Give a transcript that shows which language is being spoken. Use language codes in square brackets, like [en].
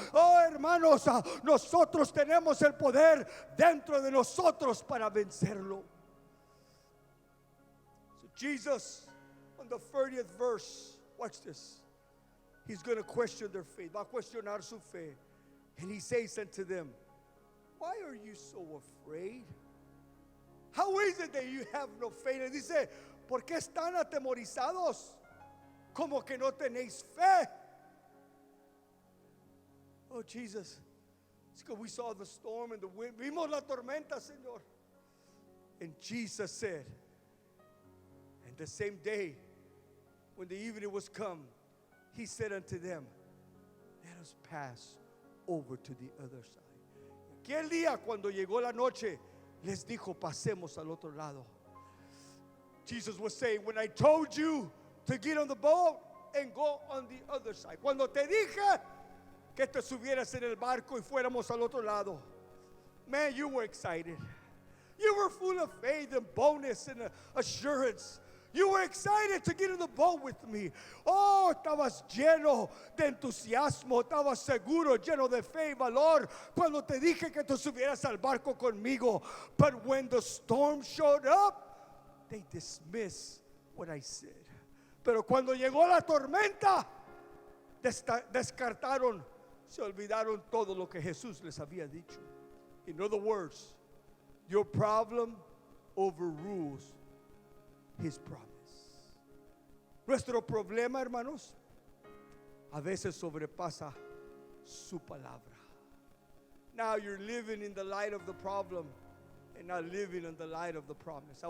[es] Oh, hermanos, nosotros tenemos el poder dentro de nosotros para vencerlo. [en] So Jesus, on the 30th verse, watch this. He's going to question their faith. [es] Va a cuestionar su fe. [en] And he says unto them, why are you so afraid? How is it that you have no faith? [es] Y dice, ¿por qué están atemorizados? Como que no tenéis fe. [en] Oh, Jesus. It's because we saw the storm and the wind. [es] Vimos la tormenta, Señor. [en] And Jesus said, and the same day, when the evening was come, He said unto them, let us pass over to the other side. [es] Aquel día, cuando llegó la noche, les dijo, pasemos al otro lado. [en] Jesus was saying, when I told you to get on the boat and go on the other side. [es] Cuando te dije que te subieras en el barco y fuéramos al otro lado. [en] Man, you were excited. You were full of faith and boldness and assurance. You were excited to get in the boat with me. [es] Oh, estabas lleno de entusiasmo, estabas seguro, lleno de fe y valor cuando te dije que te subieras al barco conmigo. [en] But when the storm showed up, they dismissed what I said. [es] Pero cuando llegó la tormenta, descartaron, se olvidaron todo lo que Jesús les había dicho. [en] In other words, your problem overrules His promise. [es] Nuestro problema, hermanos, a veces sobrepasa su palabra. [en] Now you're living in the light of the problem and not living in the light of the promise.